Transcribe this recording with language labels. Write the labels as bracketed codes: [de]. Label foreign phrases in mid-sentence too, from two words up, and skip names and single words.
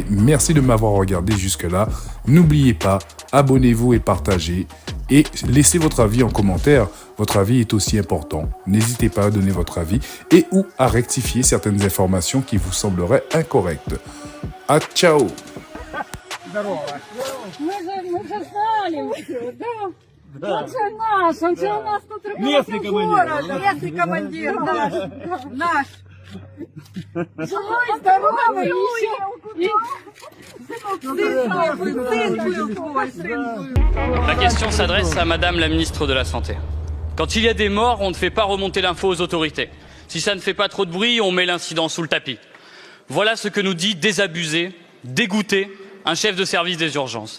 [fr] Merci de m'avoir regardé jusque-là. N'oubliez pas, abonnez-vous et partagez et laissez votre avis en commentaire. Votre avis est aussi important. N'hésitez pas à donner votre avis et ou à rectifier certaines informations qui vous sembleraient incorrectes. À ciao! [ru] Мы же знали, да. Он же у нас тут местный командир. Местный командир наш. Живой, здоровый, [fr] Ma question s'adresse à Madame la Ministre de la Santé. Quand il y a des morts, on ne fait pas remonter l'info aux autorités. Si ça ne fait pas trop de bruit, on met l'incident sous le tapis. Voilà ce que nous dit désabusé, dégoûté, un chef de service des urgences.